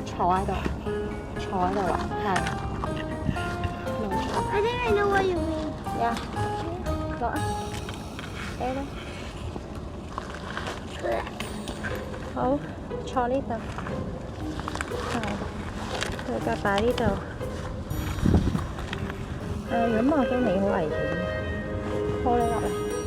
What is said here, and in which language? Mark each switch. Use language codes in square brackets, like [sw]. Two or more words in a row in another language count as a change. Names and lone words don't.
[yue] 喺度，坐喺度啊，係。 [en] I think I know what you mean. [yue] 呀，落啊，俾啦。好，坐呢度。係，對腳擺呢度。咁我驚你好危險，拖你落嚟。